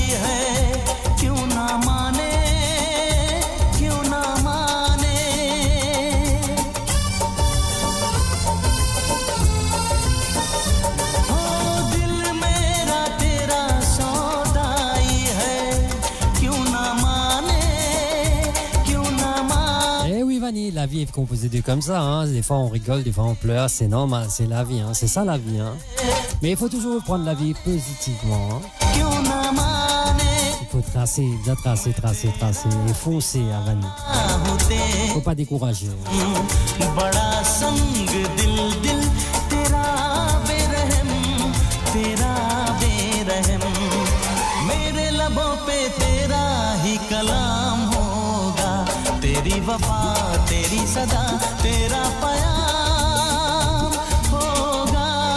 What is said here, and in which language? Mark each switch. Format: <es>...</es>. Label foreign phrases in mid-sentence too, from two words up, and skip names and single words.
<hi>है क्यों ना माने क्यों ना माने हो दिल मेरा तेरा सौदाई है क्यों ना माने क्यों ना माने</hi> <fr>Eh oui Vanny, la vie est composée de comme ça, hein. Des fois on rigole, des fois on pleure, c'est normal, c'est la vie, hein. C'est ça la vie, hein. Mais il faut toujours prendre la vie positivement. Hein.</fr> <hi>क्यों ना माने</hi> <fr>Il faut tracer et foncer à Vanille. Il ne faut pas décourager.</fr> <hi>बड़ा संग दिल दिल तेरा बेरहम मेरे लबों पे तेरा ही कलाम होगा तेरी वफा तेरी सदा तेरा प्याम होगा</hi>